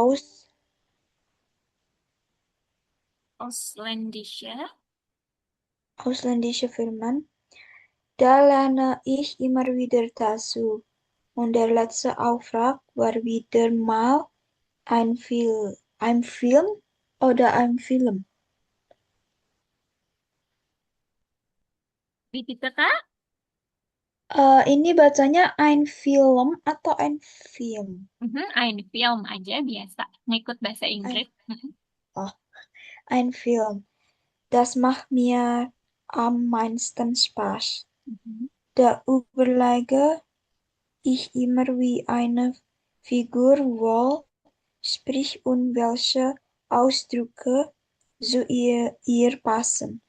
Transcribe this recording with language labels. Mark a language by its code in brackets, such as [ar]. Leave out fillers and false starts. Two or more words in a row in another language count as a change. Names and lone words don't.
[de] Ausländische. ausländische Firmen. Da lerne ich immer wieder dazu. Und der letzte Auftrag war wieder mal ein Film Oder ein Film. [id] Begitu Kak? Ini bacanya [de] ein Film [id] atau [de] ein Film? Ein film [id] aja biasa. Ngikut bahasa Ein, Inggris. [de] oh, ein Film. Das macht mir am meisten Spaß. Mhm. Da überlege ich immer, wie eine Figur wohl spricht und welche Ausdrücke zu ihr passen.